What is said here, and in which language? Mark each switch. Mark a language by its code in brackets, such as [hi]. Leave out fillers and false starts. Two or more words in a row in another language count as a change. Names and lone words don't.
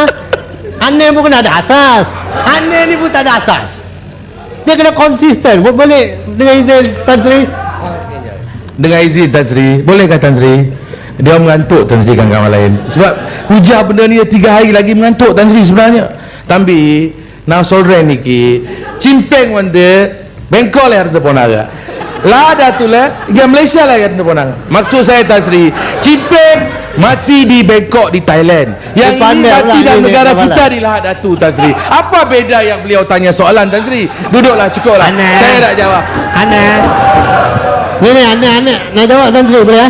[ms] Aneh pun kena ada asas. Aneh ni pun tak ada asas. Dia kena konsisten. Boleh dengan izin Tan Sri? Dengan izin Tan Sri, bolehkah Tan Sri? Dia mengantuk, Tan Sri, kawan-kawan lain. Sebab hujah benda ni 3 hari lagi mengantuk, Tan Sri sebenarnya. [ta] Tambi நான் சொல்றேன் இன்னைக்கு சிம்பேங் வந்து பெங்கால்ல இருந்து போனாங்க, லாடாத்துல இங்க மலேசியால இருந்து போனாங்க. [ms] Maksud saya Tan Sri, Cimpeng mati di Bangkok di Thailand, yang ini mati dalam negara kita di Lahad Datu, Tan Sri. Apa beza yang beliau tanya soalan, Tan Sri? Duduklah, cukuplah. Saya nak jawab. Aneh. Ni aneh. Nak jawab Tan Sri boleh?